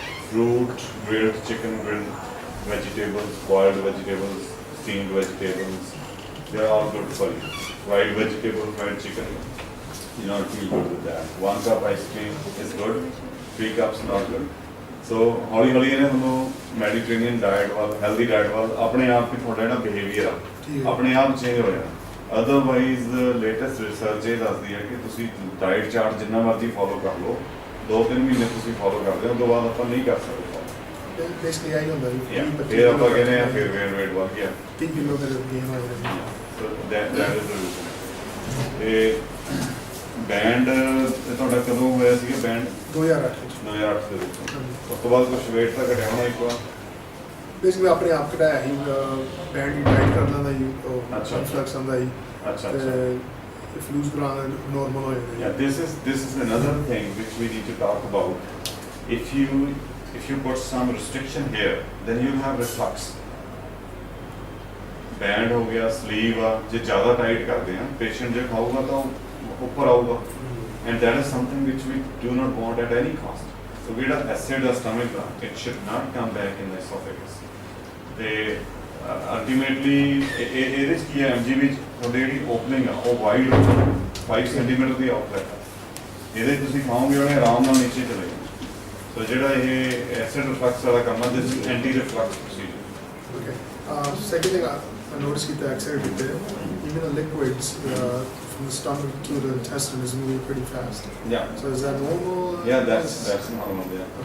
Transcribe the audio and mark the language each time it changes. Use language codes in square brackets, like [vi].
[en] Fruit, grilled chicken, grilled vegetables, boiled vegetables, steamed vegetables, they're all good for you. Fried vegetable, fried chicken, you don't feel good with that. 1 cup ice cream is good, 3 cups not good. [pa] So ਹੌਲੀ ਹੌਲੀ ਇਹਨੇ ਤੁਹਾਨੂੰ Mediterranean diet ਵੱਲ, healthy diet ਵੱਲ ਆਪਣੇ ਆਪ ਹੀ ਤੁਹਾਡਾ ਜਿਹੜਾ ਬਿਹੇਵੀਅਰ ਆ ਆਪਣੇ ਆਪ ਚੇਂਜ ਹੋ ਜਾਣਾ। ਅਦਰਵਾਈਜ਼ ਲੇਟੈਸਟ ਰਿਸਰਚ ਇਹ ਦੱਸਦੀ ਹੈ ਕਿ ਤੁਸੀਂ ਡਾਇਟ ਚਾਰਟ ਜਿੰਨਾ ਮਰਜ਼ੀ ਫੋਲੋ ਕਰ ਲਓ, 2-3 ਮਹੀਨੇ ਤੁਸੀਂ ਫੋਲੋ ਕਰਦੇ ਹੋ, ਉਸ ਤੋਂ ਬਾਅਦ ਆਪਾਂ ਨਹੀਂ ਕਰ ਸਕਦੇ। [en] Basically, I don't know. [pa] ਫਿਰ ਆਪਾਂ ਕਹਿੰਦੇ ਆ ਫਿਰ weight ਵੱਧ ਗਿਆ। 3 ਕਿਲੋ ਦਾ ਗੇਨ ਹੋਇਆ। [en] So that is the reason. [pa] ਤੇ ਬੈਂਡ ਤੁਹਾਡਾ ਕਦੋਂ ਹੋਇਆ ਸੀਗਾ ਬੈਂਡ? 2008 ਦੇ ਵਿੱਚ। ਉਸ ਤੋਂ ਬਾਅਦ ਕੁਝ weight ਤਾਂ ਘਟਿਆ ਹੋਣਾ ਇੱਕ ਵਾਰ? ਬੇਸਿਕਲੀ ਆਪਣੇ ਆਪ ਘਟਾਇਆ ਸੀ, ਬੈਂਡ ਦੀ ਡਾਈਟ ਕਰਨਾ ਦਾ ਜੀ, ਇਨਫਲਕਸ ਆਉਂਦਾ ਜੀ। ਅੱਛਾ। If lose ਕਰਾਉਣਾ normal ਹੋ ਜਾਂਦਾ। [en] Yeah, this is another thing which we need to talk about. If you put some restriction here, then you'll have reflux. [pa] Band ਹੋ ਗਿਆ, sleeve ਆ, ਜੇ ਜ਼ਿਆਦਾ tight ਕਰਦੇ ਆ, patient ਜੇ ਖਾਊਗਾ ਤਾਂ ਉੱਪਰ ਆਊਗਾ, [en] and that is something which we do not want at any cost. So we have acid or stomach ਦਾ, it should not come back in the esophagus. [pa] ਤੇ ultimately ਇਹਦੇ 'ਚ ਕੀ ਹੈ, MGB ਤੁਹਾਡੀ ਜਿਹੜੀ opening ਆ ਉਹ wide ਹੋਊਗੀ, 5 centimeter ਦੀ outlet ਆ, ਇਹਦੇ ਤੁਸੀਂ ਖਾਓਗੇ ਉਹਨੇ ਆਰਾਮ ਨਾਲ ਨੀਚੇ ਚਲੇ ਜਾਣਾ। So ਜਿਹੜਾ ਇਹ acid reflux ਵਾਲਾ ਕੰਮ ਆ, [en] this is anti-reflux procedure. Okay. Second thing I noticed with the accelerated there, even the liquids from the stomach to the intestine is moving pretty fast. Yeah. So is that normal? Yeah, that's normal. Yeah.